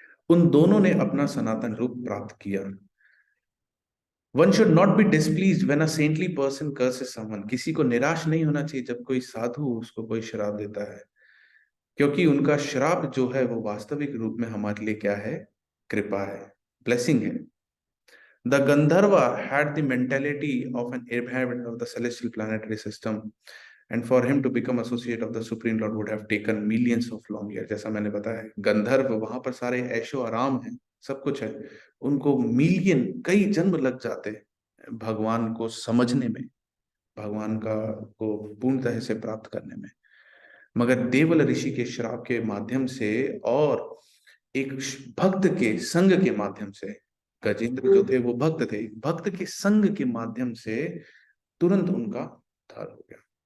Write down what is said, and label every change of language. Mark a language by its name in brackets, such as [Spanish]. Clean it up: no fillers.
[Hindi] उन दोनों ने अपना सनातन रूप प्राप्त किया। [English] One should not be displeased when a saintly person curses someone. [Hindi] किसी को निराश नहीं होना चाहिए जब कोई साधु उसको कोई श्राप देता है, क्योंकि उनका श्राप जो है वो वास्तविक रूप में हमारे लिए क्या है? कृपा है, ब्लेसिंग है। [English] The Gandharva had the mentality of an inhabitant of the celestial planetary system, and for him to become associate of the Supreme Lord would have taken millions of long years. [Hindi] जैसा मैंने बताया, गंधर्व वहां पर सारे ऐशो आराम है, सब कुछ है, उनको मिलियन कई जन्म लग जाते हैं भगवान को समझने में, भगवान का को पूर्णतः से प्राप्त करने में। मगर देवल ऋषि के श्राप के माध्यम से और एक भक्त के संग के माध्यम से, गजेंद्र जो थे वो भक्त थे, भक्त के संग के माध्यम से तुरंत उनका उद्धार हो गया।